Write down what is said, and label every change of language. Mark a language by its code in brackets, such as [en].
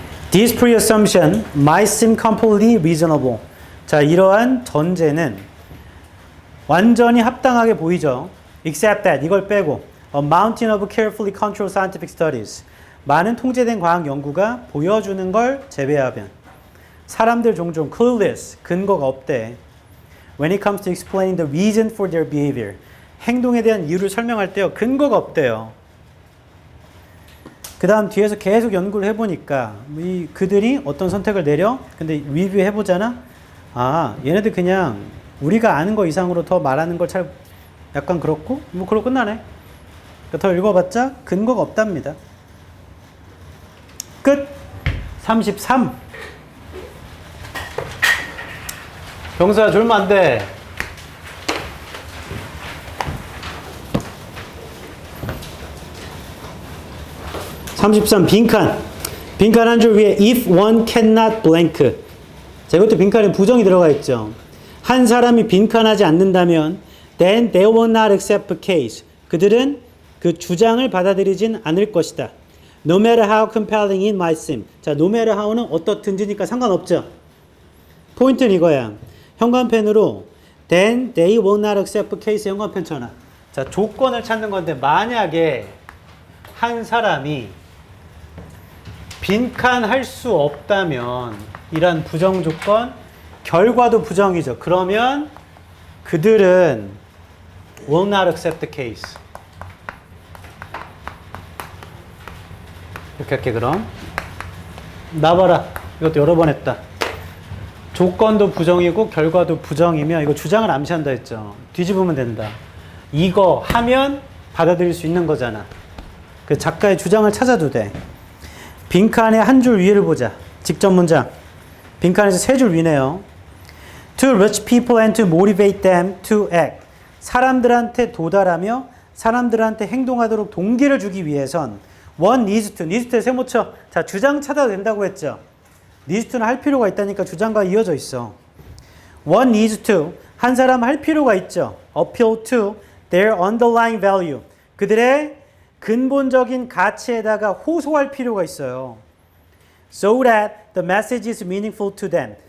[en] This pre-assumption might seem completely reasonable. [ko] 자, 이러한 전제는 완전히 합당하게 보이죠. [en] Except that, [ko] 이걸 빼고 [en] A mountain of carefully controlled scientific studies. [ko] 많은 통제된 과학 연구가 보여주는 걸 제외하면 사람들 종종 clueless, 근거가 없대. [en] When it comes to explaining the reason for their behavior. [ko] 행동에 대한 이유를 설명할 때요. 근거가 없대요. 그 다음 뒤에서 계속 연구를 해보니까 그들이 어떤 선택을 내려? 근데 리뷰 해보잖아? 아, 얘네들 그냥 우리가 아는 거 이상으로 더 말하는 걸 잘 약간 그렇고 뭐 그러고 끝나네. 그러니까 더 읽어봤자 근거가 없답니다. 끝. 33. 병사 졸면 안 돼. (33) 빈칸. 빈칸 한 줄 위에 [en] if one cannot blank. [ko] 자, 이것도 빈칸에 부정이 들어가 있죠. 한 사람이 빈칸하지 않는다면 [en] then they will not accept the case. [ko] 그들은 그 주장을 받아들이진 않을 것이다. [en] No matter how compelling it might seem. [ko] 자, no matter how는 어떻든지니까 상관없죠. 포인트는 이거야. 현관펜으로 [en] then they will not accept the case [ko] 현관펜 쳐놔. 자, 조건을 찾는 건데 만약에 한 사람이 빈칸할 수 없다면 이런 부정 조건, 결과도 부정이죠. 그러면 그들은 [en] will not accept the case. [ko] 이렇게 할게 그럼. 나봐라. 이것도 여러 번 했다. 조건도 부정이고 결과도 부정이면 이거 주장을 암시한다 했죠. 뒤집으면 된다. 이거 하면 받아들일 수 있는 거잖아. 그 작가의 주장을 찾아도 돼. 빈칸의 한 줄 위를 보자. 직접 문장. 빈칸에서 3줄 위네요. [en] To reach people and to motivate them to act. [ko] 사람들한테 도달하며 사람들한테 행동하도록 동기를 주기 위해선 [en] one needs to. [ko] needs에 세모쳐. 자, 주장 찾아도 된다고 했죠. needs to는 할 필요가 있다니까 주장과 이어져 있어. [en] one needs to. [ko] 한 사람 할 필요가 있죠. [en] appeal to their underlying value. [ko] 그들의 근본적인 가치에다가 호소할 필요가 있어요. [en] So that the message is meaningful to them.